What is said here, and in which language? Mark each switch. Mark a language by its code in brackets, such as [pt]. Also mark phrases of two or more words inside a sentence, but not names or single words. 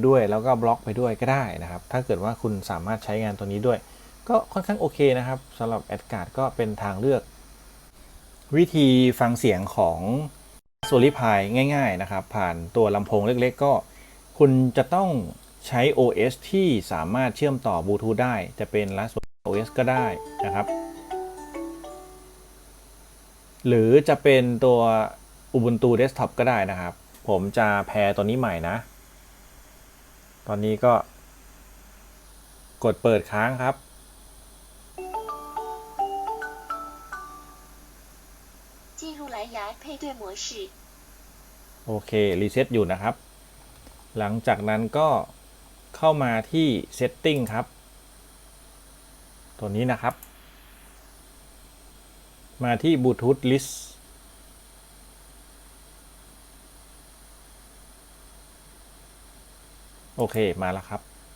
[th] ด้วยแล้วก็บล็อกไปด้วยก็ได้นะครับถ้าเกิดว่าคุณสามารถใช้งานตัวนี้ด้วยก็ค่อนข้างโอเคนะครับสำหรับ Ashguard ก็เป็นทางเลือกวิธีฟังเสียงของ Raspberry Pi ง่ายๆนะครับผ่านตัวลำโพงเล็กๆก็คุณจะต้องใช้ OS ที่สามารถเชื่อมต่อบลูทูธได้จะเป็น Raspberry OS ก็ได้นะครับ หรือจะเป็นตัว Ubuntu Desktop ก็ได้นะครับผมจะแพร์ตัวนี้ใหม่นะตอนนี้ก็กดเปิดค้างครับ [zh] 进入蓝牙配对模式 [th] โอเครีเซ็ตอยู่นะครับหลังจากนั้นก็เข้ามาที่ Setting ครับ ตัวนี้นะครับมาที่ [en] Bluetooth List [th] โอเคมาแล้วครับ